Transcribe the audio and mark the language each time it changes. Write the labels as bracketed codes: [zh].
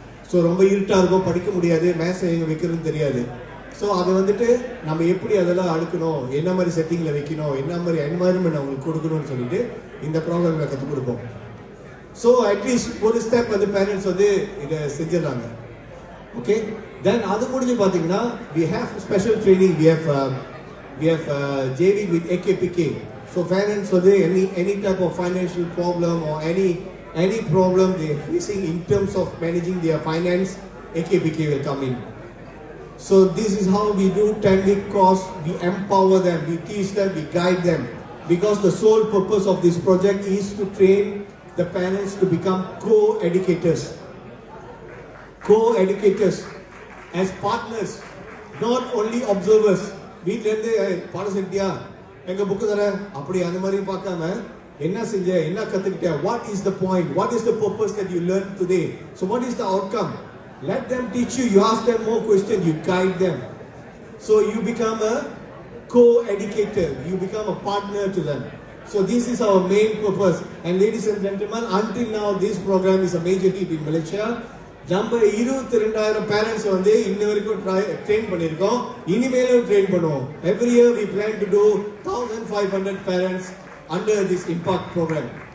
[ta] So ரொம்ப இருட்டா இருக்கும், படிக்க முடியாது, மேத்ஸ் எங்க வைக்கிறதுன்னு தெரியாது. ஸோ அதை வந்துட்டு நம்ம எப்படி அதெல்லாம் அடுக்கணும், என்ன மாதிரி செட்டிங்கில் வைக்கணும், என்ன மாதிரி என்வாயர்மெண்ட் அவங்களுக்கு கொடுக்கணும்னு சொல்லிட்டு இந்த ப்ரோக்ராமில் கற்றுக் கொடுப்போம். ஸோ அட்லீஸ்ட் ஒரு ஸ்டெப் வந்து பேரண்ட்ஸ் வந்து இதை செஞ்சிடறாங்க. [en] okay, then [ta] அது முடிஞ்சு பார்த்தீங்கன்னா [en] we have special training, we have JV with AKPK. So parents வந்து any type of financial problem or any problem they are facing in terms of managing their finance, AKPK will come in. So this is how we do 10-week course. We empower them, we teach them, we guide them. Because the sole purpose of this project is to train the parents to become co-educators. Co-educators as partners, not only observers. [ta] வீட்டிலேருந்து பாடம் செஞ்சியா, எங்கள் book தர அப்படி அந்த மாதிரி பார்க்காம என்ன செஞ்ச, என்ன கற்றுக்கிட்ட, [en] what is the point, what is the purpose that you learned today, so what is the outcome. Let them teach you, you ask them more questions, you guide them. So you become a co-educator, you become a partner to them. So this is our main purpose. And ladies and gentlemen, until now this program is a major hit in Malaysia. [ta] நம்ம 22,000 parents வந்து இன்ன வரைக்கும் train பண்ணியிருக்கோம், இனிமேலும் train பண்ணுவோம். [en] Every year we plan to do 1,500 parents under this impact program.